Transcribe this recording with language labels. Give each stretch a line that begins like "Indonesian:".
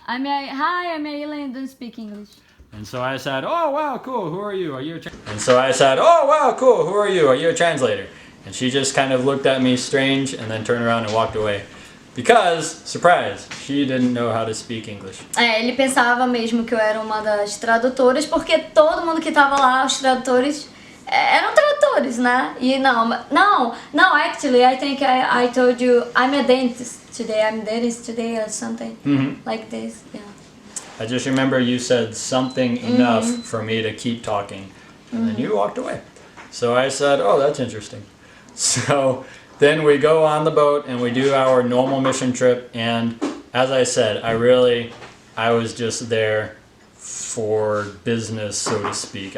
English: Hi, I'm Ayla and don't speak English. And so I said, oh, wow, cool, who are you? Are you a And so I said, oh, wow, cool, who are you? Are you a translator? And she just kind of looked at me strange and then turned around and walked away. Because, surprise, she didn't know how to speak English.
Portuguese: Ele pensava mesmo que eu era uma das tradutoras, porque todo mundo que tava lá, os tradutores, eram tradutores, né? E não,
English: actually, I think I told you, I'm a dentist today or something like this, yeah. I just remember you said something enough for me to keep talking, and then you walked away. So I said, oh, that's interesting. So then we go on the boat and we do our normal mission trip, and as I said, I was just there for business, so to speak.